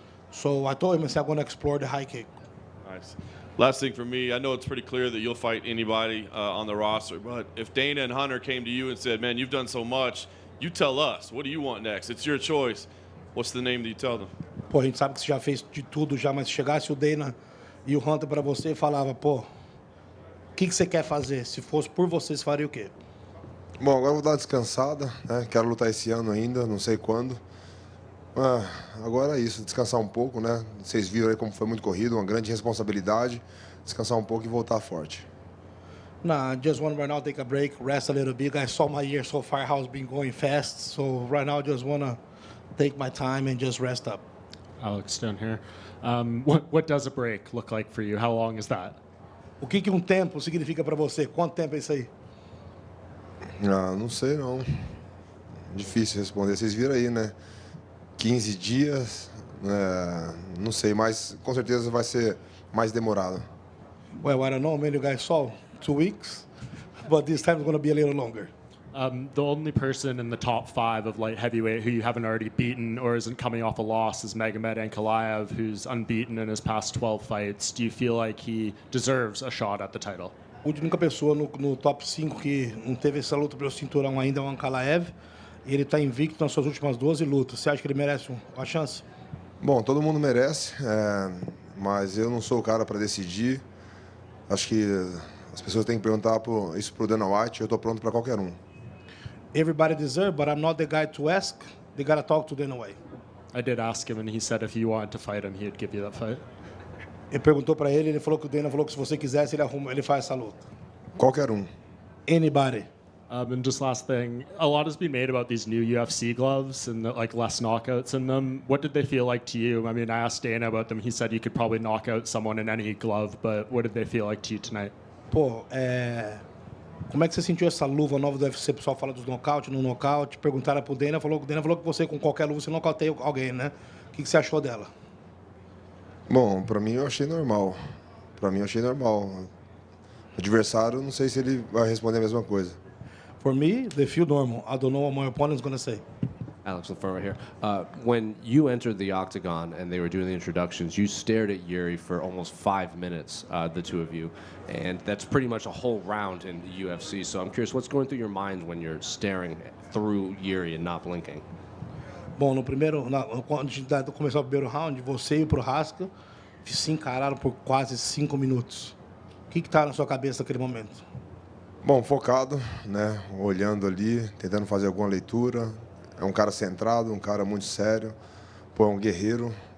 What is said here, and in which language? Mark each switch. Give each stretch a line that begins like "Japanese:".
English: So I told him, I said, I'm going to explore the high kick. Nice. Last thing for me, I know it's pretty clear that you'll fight anybody on the roster, but if Dana and Hunter came to you and said, man, you've done so much, you tell us, what do you want next? It's your choice. What's the name that you tell them?
Portuguese: Pô, a gente sabe que você já fez de tudo já, mas se chegasse o Dana e o Hunter para você e falava, pô, o que você quer fazer? Se fosse por você, você faria o quê? Bom, agora eu vou dar uma descansada, né? Quero lutar esse ano ainda, não sei quando. Agora é isso, descansar um pouco, né? Vocês viram aí como foi muito corrido, uma grande responsabilidade. Descansar um pouco e voltar forte.
English: Nah, I just want right now take a break, rest a little bit. I saw my year so far how it's been going fast, so right now I just want to take my time and just rest up. Alex down here. What does a break look like for you? How long is that?
Portuguese: O que tempo significa para você? Quanto tempo é isso aí? Não sei não. Difícil responder. Vocês viram aí, né? 15 dias, não sei, mas com certeza vai ser mais demorado.
English: Well, I don't know, many guys saw 2 weeks, but this time it's going to be a little longer. The only person in the top 5 of light heavyweight who you haven't already beaten or isn't coming off a loss is Magomed Ankalaev, who's unbeaten in his past 12 fights. Do you feel like he deserves a shot at the title?
Portuguese: A única pessoa no top 5 que não teve essa luta pelo cinturão ainda é o Ankalaev. E ele está invicto nas suas últimas 12 lutas. Você acha que ele merece uma chance? Bom, todo mundo merece, mas eu não sou o cara para decidir. Acho que as pessoas têm que perguntar isso para o Dana White. Eu estou pronto para qualquer um.
English: Everybody deserves, but I'm not the guy to ask. They gotta talk to Dana White. I did ask him, and he said if you wanted to fight him, he'd give you that fight.
Portuguese: Ele perguntou para ele, ele falou que o Dana falou que se você quisesse, ele faz essa luta. Qualquer um.
English: Anybody. And just last thing, a lot has been made about these new UFC gloves and like less knockouts in them. What did they feel like to you? I mean, I asked Dana about them. He said you could probably knock out someone in any glove, but what did they feel like to you tonight?
Portuguese: Pô, como é que você sentiu essa luva nova do UFC? O pessoal fala dos nocaute, no nocaute. Perguntaram pro Dana, o Dana falou que você com qualquer luva você nocauteia alguém, né? O que você achou dela? Bom, para mim eu achei normal. O adversário, não sei se ele vai responder a mesma coisa.
English: For me, they feel normal. I don't know what my opponent's going to say. Alex, the front right here. When you entered the octagon and they were doing the introductions, you stared at Yuri for almost 5 minutes, the two of you. And that's pretty much a whole round in the UFC. So I'm curious, what's going through your mind when you're staring through Yuri and not blinking?
Portuguese: Bom, quando a gente começou o primeiro round, você e o Prohaska se encararam por quase 5 minutos. O que está na sua cabeça naquele momento? Bom, focado, né? Olhando ali, tentando fazer alguma leitura. É um cara centrado, um cara muito sério. Pô, é um guerreiro.